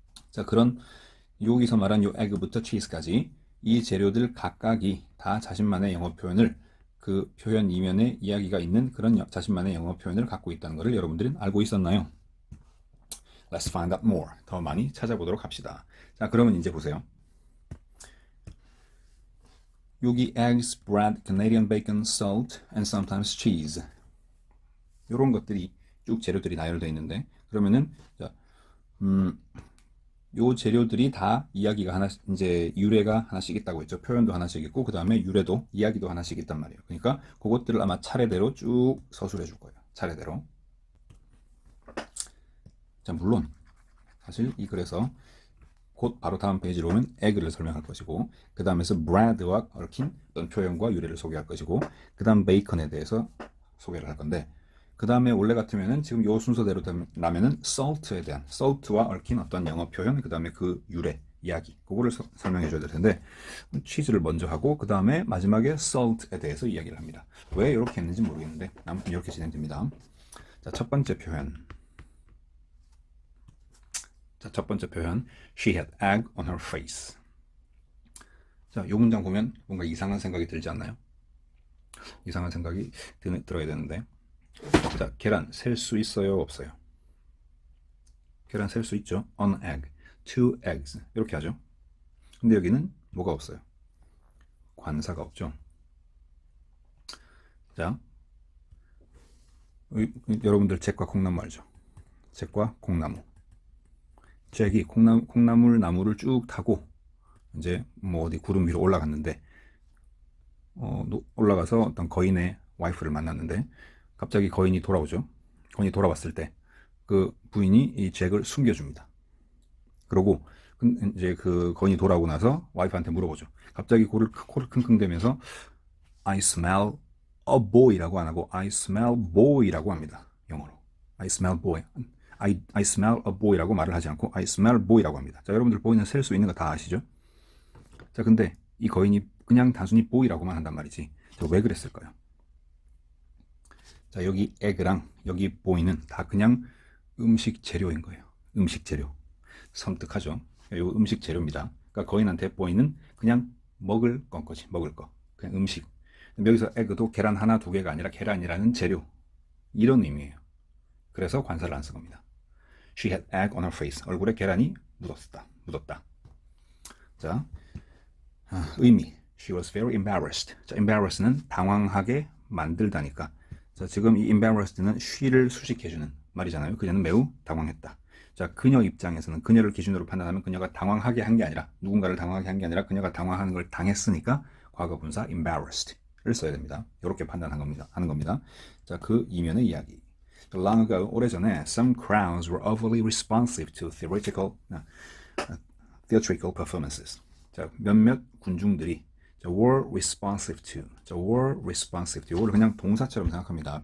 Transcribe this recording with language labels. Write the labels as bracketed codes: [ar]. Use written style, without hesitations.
[ko] 자, 그런 여기서 말한 요 에그부터 치즈까지 이 재료들 각각이 다 자신만의 영어 표현을 그 표현 이면에 이야기가 있는 그런 자신만의 영어 표현을 갖고 있다는 것을 여러분들은 알고 있었나요? [en] Let's find out more. [ko] 더 많이 찾아보도록 합시다. 자, 그러면 이제 보세요. [en] 여기 eggs, bread, Canadian bacon, salt, and sometimes cheese. [ko] 이런 것들이 쭉 재료들이 나열되어 있는데 그러면은 자, 요 재료들이 다 이야기가 하나씩 이제 유래가 하나씩 있다고 했죠. 표현도 하나씩 있고 그 다음에 유래도 이야기도 하나씩 있단 말이에요. 그러니까 그것들을 아마 차례대로 쭉 서술해 줄 거예요. 차례대로. 자, 물론 사실 이 글에서 곧 바로 다음 페이지로 오면 에그를 설명할 것이고 그 다음에서 bread와 얽힌 어떤 표현과 유래를 소개할 것이고 그 다음 베이컨에 대해서 소개를 할 건데 그 다음에 원래 같으면은 지금 요 순서대로 라면은 salt와 얽힌 어떤 영어 표현 그 다음에 그 유래 이야기 그거를 설명해 줘야 될 텐데 치즈를 먼저 하고 그 다음에 마지막에 salt에 대해서 이야기를 합니다. 왜 이렇게 했는지 모르겠는데 아무튼 이렇게 진행됩니다. 자, 첫 번째 표현. 자, 첫 번째 표현 [en] She had egg on her face. [ko] 자, 요 문장 보면 뭔가 이상한 생각이 들지 않나요? 이상한 생각이 들어야 되는데 자, 계란 셀 수 있어요, 없어요? 계란 셀 수 있죠. [en] An egg, two eggs [ko] 이렇게 하죠. 근데 여기는 뭐가 없어요? 관사가 없죠. 자, 여러분들 잭과 콩나무 알죠? 잭과 콩나무. 잭이 콩나물 나무를 쭉 타고 이제 뭐 어디 구름 위로 올라갔는데 올라가서 어떤 거인의 와이프를 만났는데 갑자기 거인이 돌아오죠. 거인이 돌아왔을 때 그 부인이 이 잭을 숨겨줍니다. 그러고 이제 그 거인이 돌아오고 나서 와이프한테 물어보죠. 갑자기 코를 킁킁대면서 [en] I smell a boy [ko] 라고 안 하고 [en] I smell boy [ko] 라고 합니다. 영어로. [en] I smell boy. I smell a boy [ko] 라고 말을 하지 않고 [en] I smell boy [ko] 라고 합니다. 자, 여러분들 보이는 셀 수 있는 거 다 아시죠? 자, 근데 이 거인이 그냥 단순히 boy라고만 한단 말이지. 자, 왜 그랬을까요? 자, 여기 egg랑 여기 boy는 다 그냥 음식 재료인 거예요. 음식 재료. 섬뜩하죠? 이 음식 재료입니다. 그러니까 거인한테 boy는 그냥 먹을 거지. 먹을 거. 그냥 음식. 여기서 egg도 계란 하나 두 개가 아니라 계란이라는 재료. 이런 의미예요. 그래서 관사를 안 쓴 겁니다. [en] She had egg on her face. [ko] 얼굴에 계란이 묻었다. 자, 의미. [en] She was very embarrassed. [ko] 자, embarrass는 당황하게 만들다니까. 자, 지금 이 embarrassed는 she를 수식해주는 말이잖아요. 그녀는 매우 당황했다. 자, 그녀 입장에서는 그녀를 기준으로 판단하면 그녀가 당황하게 한 게 아니라 누군가를 당황하게 한 게 아니라 그녀가 당황하는 걸 당했으니까 과거 분사 embarrassed를 써야 됩니다. 이렇게 하는 겁니다. 자, 그 이면의 이야기. [en] Long ago, [ko] 오래전에 [en] some crowds were overly responsive to theatrical performances. [ko] 자, 몇몇 군중들이 [en] were responsive to. were responsive to. [ko] 이걸 그냥 동사처럼 생각합니다.